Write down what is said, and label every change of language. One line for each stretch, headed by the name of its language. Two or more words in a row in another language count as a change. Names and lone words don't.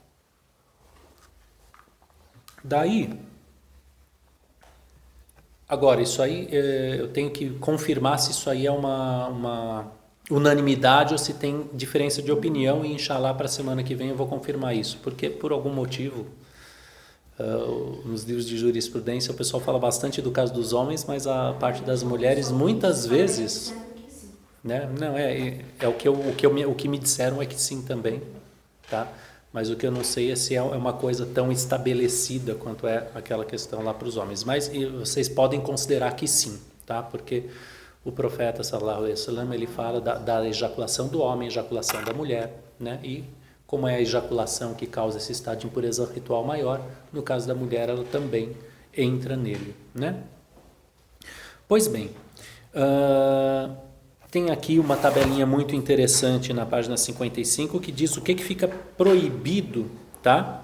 Portuguese: Daí, agora, isso aí, eu tenho que confirmar se isso aí é uma unanimidade ou se tem diferença de opinião, e inshallah para a semana que vem eu vou confirmar isso, porque por algum motivo, nos livros de jurisprudência o pessoal fala bastante do caso dos homens, mas a parte das mulheres muitas vezes, né? Não, o que me disseram é que sim também, tá? Mas o que eu não sei é se é uma coisa tão estabelecida quanto é aquela questão lá para os homens. Mas vocês podem considerar que sim, tá? Porque o profeta,
Arabic: صلى الله عليه وسلم,
Portuguese: ele fala da ejaculação do homem, ejaculação da mulher, né? E como é a ejaculação que causa esse estado de impureza ritual maior, no caso da mulher, ela também entra nele, né? Pois bem, tem aqui uma tabelinha muito interessante na página 55 que diz o que fica proibido, tá?